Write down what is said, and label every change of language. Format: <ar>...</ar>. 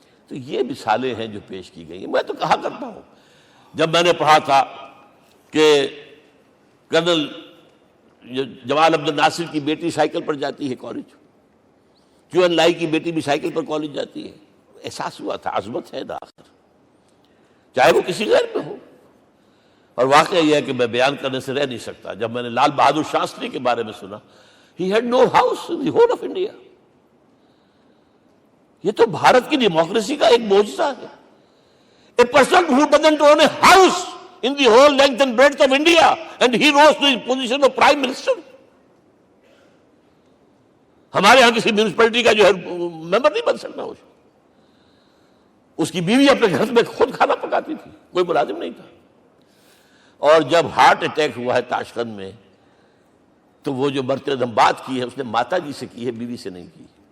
<ur>تو یہ مثالیں ہیں جو پیش کی گئی ہیں. میں تو کہا کرتا ہوں، جب میں نے پڑھا تھا کہ کرنل جمال عبد الناصر کی بیٹی سائیکل پر جاتی ہے کالج، کیو این لائی کی بیٹی بھی سائیکل پر کالج جاتی ہے، احساس ہوا تھا عظمت ہے آخر، چاہے وہ کسی غیر میں ہو. اور واقعہ یہ ہے کہ میں بیان کرنے سے رہ نہیں سکتا. جب میں نے لال بہادر شاستری کے بارے میں سنا،</ur> <en>he had no house in the whole of India.</en> <ur>یہ تو بھارت کی ڈیموکریسی کا ایک معجزہ ہے.</ur> <en>A person who doesn't own a house in the whole length and breadth of India, and he rose to the position of Prime Minister.</en> <ur>ہمارے ہاں کسی میونسپلٹی کا جو ہے ممبر نہیں بن سکتا، اس کی بیوی اپنے گھر میں خود کھانا پکاتی تھی، کوئی ملازم نہیں تھا. اور جب ہارٹ اٹیک ہوا ہے تاشقند میں، تو وہ جو مرتدم بات کی ہے اس نے ماتا جی سے کی ہے، بیوی سے نہیں کی.</ur>